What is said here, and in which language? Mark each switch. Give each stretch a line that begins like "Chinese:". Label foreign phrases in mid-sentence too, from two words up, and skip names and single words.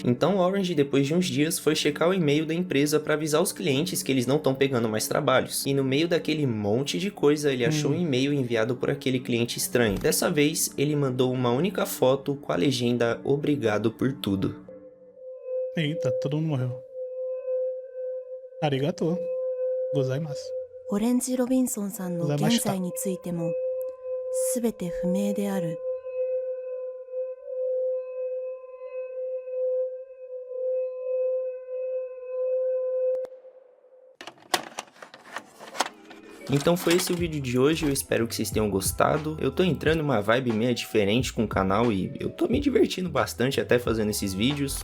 Portuguese: Então o Orange, depois de uns dias, foi checar o e-mail da empresa pra avisar os clientes que eles não estão pegando mais trabalhos. E no meio daquele monte de coisa, ele achou um e-mail enviado por aquele cliente estranho. Dessa vez, ele mandou uma única foto com a legenda "Obrigado por tudo". Eita, todo mundo morreu.
Japanese: Arigato. Gozaimasu. オレンジ・ロビンソンさんの現在についても全て不明である。
Portuguese: Então foi esse o vídeo de hoje, eu espero que vocês tenham gostado. Eu tô entrando em uma vibe meio diferente com o canal e eu tô me divertindo bastante até fazendo esses vídeos.